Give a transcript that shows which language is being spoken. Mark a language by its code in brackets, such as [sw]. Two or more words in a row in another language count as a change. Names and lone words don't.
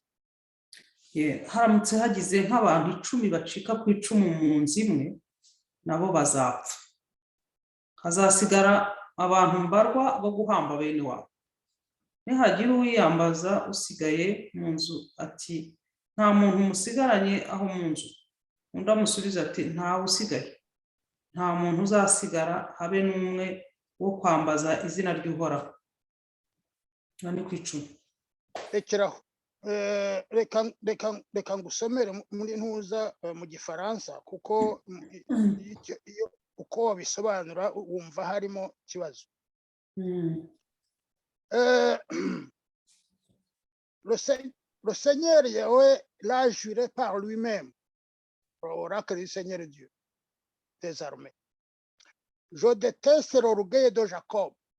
[rw] haramutse hagize nk'abantu 10 bacika ku 10 mu nzu imwe nabo bazapfa hazasigara abantu mbarwa bo guhamba bene wabo nihagira uwiyambaza usigaye mu nzu ati nta muntu musigaranye aho mu nzu undi amusubiza ati ntawe usigaye nta muntu uzasigara habe n'umwe wo kwambaza izina ry'Uhoraho nani ku 10 rekeraho reka ngusomere muri ntuza mu gifaransa kuko iyo uko wabisobanura wumva harimo kibazo [fr] le Seigneur Yahweh l'a juré par lui-même, l'oracle du Seigneur Dieu des armées. Je déteste l'orgueil de Jacob.